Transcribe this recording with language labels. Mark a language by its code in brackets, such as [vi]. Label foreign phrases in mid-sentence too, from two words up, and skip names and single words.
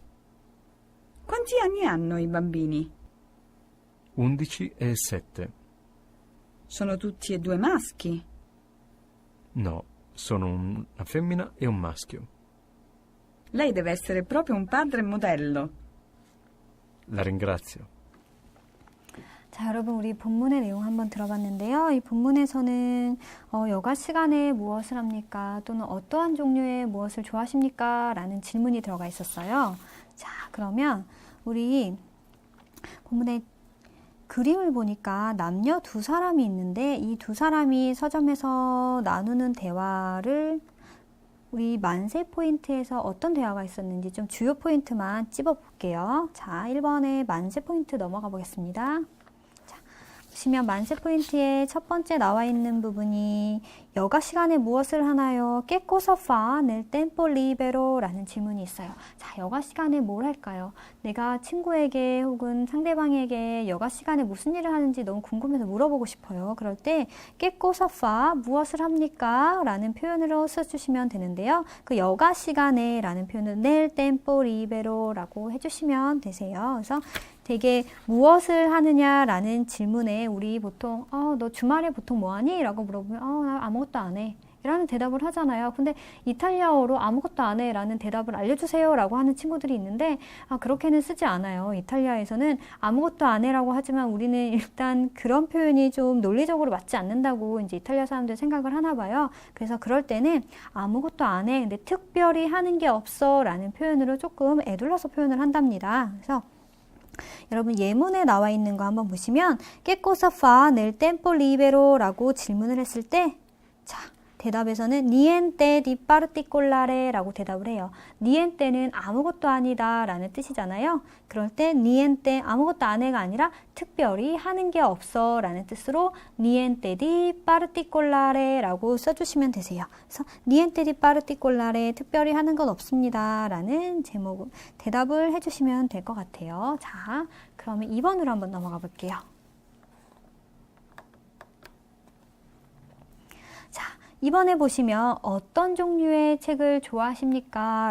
[it] Quanti anni hanno i bambini? 11 e 7. Sono tutti e due maschi? No, sono una femmina e un maschio. Lei deve essere proprio un padre modello. La ringrazio. [ko] 자, 여러분 우리 본문의 내용 한번 들어봤는데요. 이 본문에서는 여가 시간에 무엇을 합니까? 또는 어떠한 종류의 무엇을 좋아하십니까? 라는 질문이 들어가 있었어요. 자, 그러면 우리 본문의 그림을 보니까 남녀 두 사람이 있는데 이 두 사람이 서점에서 나누는 대화를 우리 만세 포인트에서 어떤 대화가 있었는지 좀 주요 포인트만 찝어볼게요. 자, 1번에 만세 포인트 넘어가 보겠습니다. 보시면 만세 포인트에 첫 번째 나와 있는 부분이 여가 시간에 무엇을 하나요? [it] Che cosa fa nel tempo libero? [ko] 라는 질문이 있어요. 자, 여가 시간에 뭘 할까요? 내가 친구에게 혹은 상대방에게 여가 시간에 무슨 일을 하는지 너무 궁금해서 물어보고 싶어요. 그럴 때 [it] Che cosa fa? [ko] 무엇을 합니까? 라는 표현으로 써주시면 되는데요. 그 여가 시간에 라는 표현은 [it] nel tempo libero [ko] 라고 해주시면 되세요. 그래서 되게 무엇을 하느냐라는 질문에 우리 보통 너 주말에 보통 뭐 하니? 라고 물어보면 나 아무것도 안 해. 라는 대답을 하잖아요. 근데 이탈리아어로 아무것도 안 해 라는 대답을 알려주세요 라고 하는 친구들이 있는데 그렇게는 쓰지 않아요. 이탈리아에서는 아무것도 안 해 라고 하지만 우리는 일단 그런 표현이 좀 논리적으로 맞지 않는다고 이제 이탈리아 사람들 생각을 하나 봐요. 그래서 그럴 때는 아무것도 안 해. 근데 특별히 하는 게 없어 라는 표현으로 조금 애둘러서 표현을 한답니다. 그래서 여러분 예문에 나와 있는 거 한번 보시면 [it] Che cosa fa nel tempo libero? [ko] 라고 질문을 했을 때 자, 대답에서는 [it] niente di particolare [ko] 라고 대답을 해요. niente는 아무것도 아니다 라는 뜻이잖아요. 그럴 때 niente 아무것도 안 해가 아니라 특별히 하는 게 없어 라는 뜻으로 [it] niente di particolare [ko] 라고 써주시면 되세요. 그래서 [it] niente di particolare [ko] 특별히 하는 건 없습니다 라는 제목 대답을 해주시면 될 것 같아요. 자, 그러면 2번으로 한번 넘어가 볼게요. 이번에 보시면 어떤 종류의 책을 좋아하십니까?